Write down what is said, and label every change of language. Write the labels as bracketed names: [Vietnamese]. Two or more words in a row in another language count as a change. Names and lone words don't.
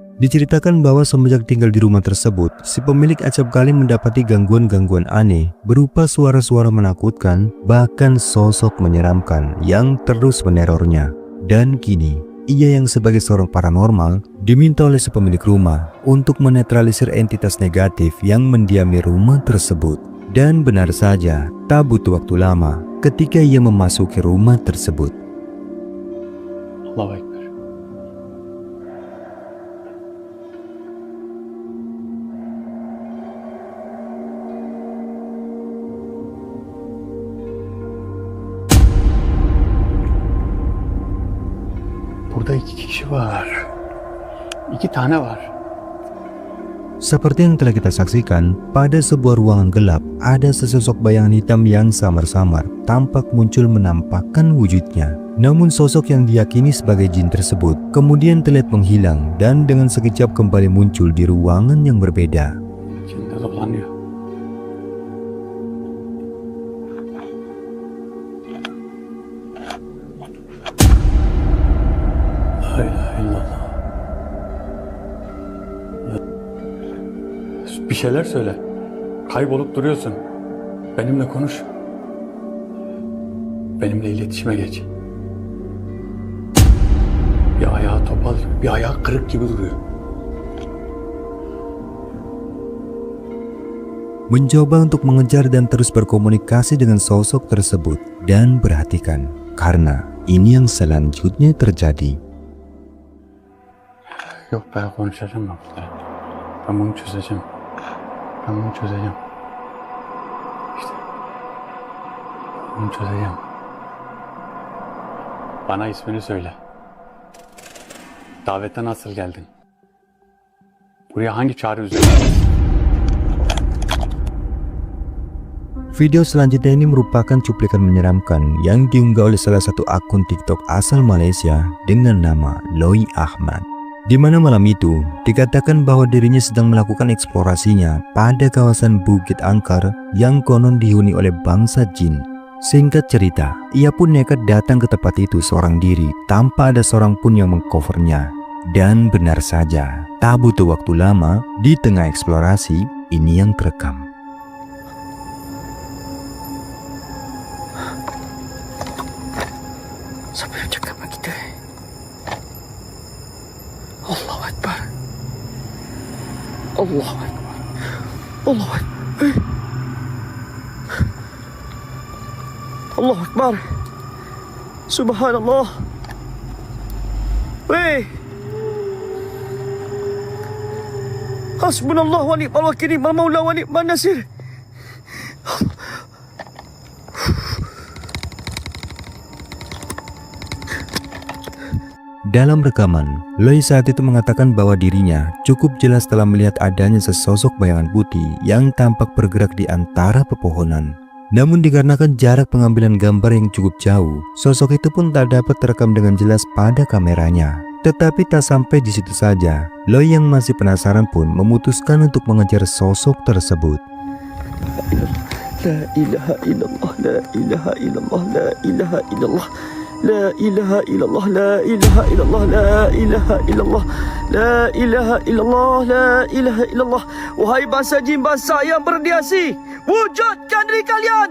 [Indonesian] Diceritakan bahwa semenjak tinggal di rumah tersebut, si pemilik acap kali mendapati gangguan-gangguan aneh berupa suara-suara menakutkan, bahkan sosok menyeramkan yang terus menerornya. Dan kini, ia yang sebagai seorang paranormal diminta oleh si pemilik rumah untuk menetralisir entitas negatif yang mendiami rumah tersebut. Dan benar saja, tak butuh waktu lama ketika ia memasuki rumah tersebut. [Arabic] الله أكبر. [Turkish] Burada 2 kişi var. 2 tane var. [Indonesian] Seperti yang telah kita saksikan, pada sebuah ruangan gelap ada sesosok bayangan hitam yang samar-samar tampak muncul menampakkan wujudnya. Namun sosok yang diyakini sebagai jin tersebut kemudian terlihat menghilang dan dengan sekejap kembali muncul di ruangan yang berbeda. [Turkish] Cinta toplanıyor. [Arabic] لا إله إلا الله. [Turkish] Bir şeyler söyle. Kaybolup duruyorsun. Benimle konuş. Benimle iletişime geç. Bir ayağı topal, bir ayağı kırık gibi duruyor. [Indonesian] Mencoba untuk mengejar dan terus berkomunikasi dengan sosok tersebut. Dan perhatikan, karena ini yang selanjutnya terjadi. [Turkish] Yok, ben konuşacağım ben burada. Ben bunu çözeceğim. Ben bunu çözeceğim. İşte. Bunu çözeceğim. Bana ismini söyle. Davete nasıl geldin? Buraya hangi çağrı üzerine? [Indonesian] Video selanjutnya ini merupakan cuplikan menyeramkan yang diunggah oleh salah satu akun TikTok asal Malaysia dengan nama Loi Ahmad. Di mana malam itu dikatakan bahwa dirinya sedang melakukan eksplorasinya pada kawasan Bukit Angkar yang konon dihuni oleh bangsa jin. Singkat cerita, ia pun nekat datang ke tempat itu seorang diri tanpa ada seorang pun yang mengcovernya. Dan benar saja, tak butuh waktu lama, di tengah eksplorasi ini yang terekam. [Malay] Siapa yang cakap dengan kita? [Arabic] الله أكبر. الله أكبر. الله أكبر. الله أكبر. Subhanallah. Weh. حسبنا الله ونعم الوكيل، نعم المولى ونعم النصير. [Indonesian] Dalam rekaman, Loi saat itu mengatakan bahwa dirinya cukup jelas telah melihat adanya sesosok bayangan putih yang tampak bergerak di antara pepohonan. Namun dikarenakan jarak pengambilan gambar yang cukup jauh, sosok itu pun tak dapat terekam dengan jelas pada kameranya. Tetapi tak sampai di situ saja, Loi yang masih penasaran pun memutuskan untuk mengejar sosok tersebut. [Arabic] لا إله إلا الله، لا إله إلا الله، لا إله إلا الله. لا إله إلا الله، لا إله إلا الله، لا إله إلا الله، لا إله إلا الله، لا إله إلا الله. [Malay] Wahai bangsa jin, bangsa yang berdiasi, wujudkan diri kalian.